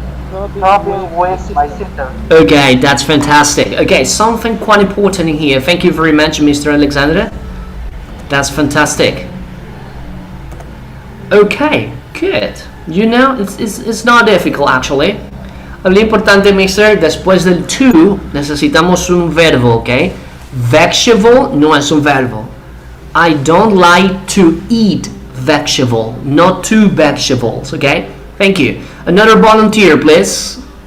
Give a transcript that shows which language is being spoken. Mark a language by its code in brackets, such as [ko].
[en] shopping shopping with my sister. Okay, that's fantastic. Okay, something quite important in here. Thank you very much, Mr. Alexander. That's fantastic. Okay, good. You know, it's not difficult actually. [es] Lo importante, mister, después del to necesitamos un verbo, ok? Vegetable no es un verbo. [en] I don't like to eat vegetable, not 2 vegetables, okay? Thank you. Another volunteer, please.